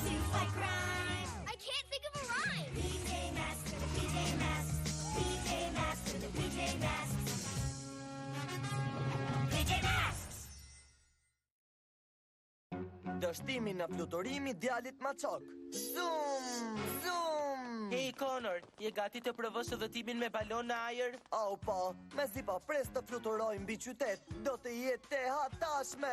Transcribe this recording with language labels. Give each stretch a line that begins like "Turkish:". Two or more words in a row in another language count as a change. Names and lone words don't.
English: fight crime. I can't think of a rhyme. PJ Masks, PJ Masks, PJ Masks, the PJ Masks. PJ Masks.
Albanian: Dështimi në fluturimi djalit Maçok. Zoom, zoom. Hey Connor, je gati të provosh udhëtimin me balon në ajër? Au po, mezi po pres të fluturoj mbi qytet, do të jetë e hatashme.